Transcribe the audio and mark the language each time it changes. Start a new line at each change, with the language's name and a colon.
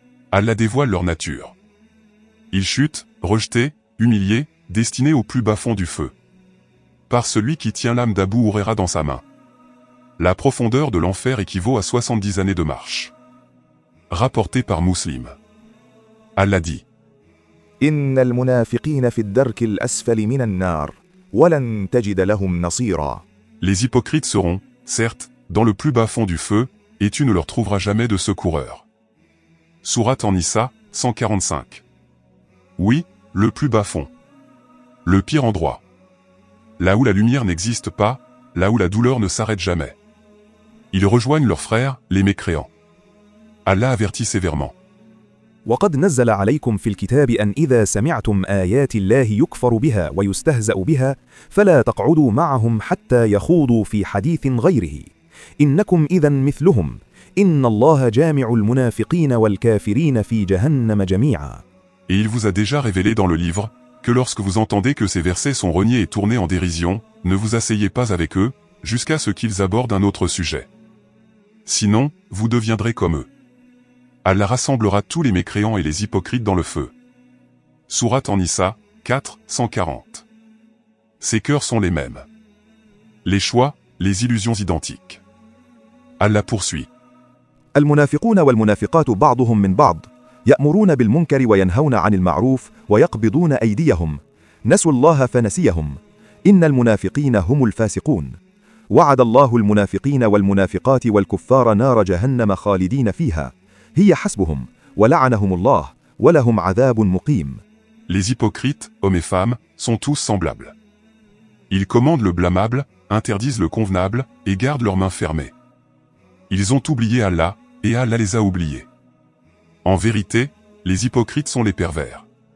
French: Allah dévoile leur nature. Ils chutent, rejetés, humiliés, destinés au plus bas fond du feu. Par celui qui tient l'âme d'Abu Huraira dans sa main. La profondeur de l'enfer équivaut à 70 années de marche. Rapporté par Muslim. Allah dit.
Arabic: إن المنافقين في الدرك الأسفل من النار ولن تجد لهم نصيرا.
French: Les hypocrites seront, certes, dans le plus bas fond du feu, et tu ne leur trouveras jamais de secoureur. Sourate An-Nisa, 145. Oui, le plus bas fond. Le pire endroit. Là où la lumière n'existe pas, là où la douleur ne s'arrête jamais. Ils rejoignent leurs frères, les mécréants. Allah avertit sévèrement.
Arabic: وقد نزل عليكم في الكتاب أن إذا سمعتم آيات الله يكفر بها ويستهزأ بها فلا تقعدوا معهم حتى يخوضوا في حديث غيره إنكم إذا مثلهم إن الله جامع المنافقين والكافرين في جهنم جميعا.
French: Et il vous a déjà révélé dans le livre que lorsque vous entendez que ces versets sont reniés et tournés en dérision, ne vous asseyez pas avec eux, jusqu'à ce qu'ils abordent un autre sujet. Sinon, vous deviendrez comme eux. Allah rassemblera tous les mécréants et les hypocrites dans le feu. Sourate An-Nisa, 4, 140. Ces cœurs sont les mêmes. Les choix, les illusions identiques. Allah poursuit.
Arabic: المنافقون والمنافقات بعضهم من بعض يأمرون بالمنكر وينهون عن المعروف ويقبضون أيديهم نسوا الله فنسيهم إن المنافقين هم الفاسقون وعد الله المنافقين والمنافقات والكفار نار جهنم خالدين فيها هي حسبهم ولعنهم الله ولهم عذاب مقيم.
French: Les hypocrites, hommes et femmes, sont tous semblables. Ils commandent le blâmable, interdisent le convenable, et gardent leurs mains fermées. Ils ont oublié Allah, et Allah les a oubliés. En vérité, les hypocrites sont les pervers.